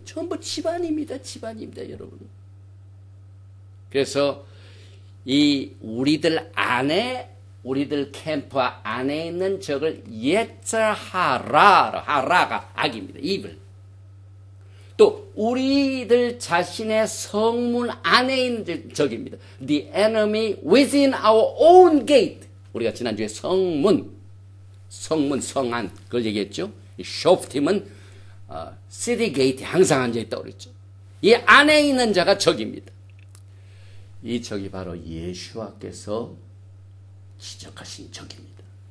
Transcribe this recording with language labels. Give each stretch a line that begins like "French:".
Korean: 전부 집안입니다. 집안입니다, 여러분. 그래서 이 우리들 안에 우리들 캠프 안에 있는 적을 하라가 악입니다. 입을. 또 우리들 자신의 성문 안에 있는 적입니다.
English: The enemy within our own gate.
Korean: 우리가 지난주에 성문, 성안 그걸 얘기했죠. 이 쇼프팀은 시티 게이트에 항상 앉아있다고 그랬죠. 이 안에 있는 자가 적입니다. 이 적이 바로 예수와께서 지적하신 적입니다.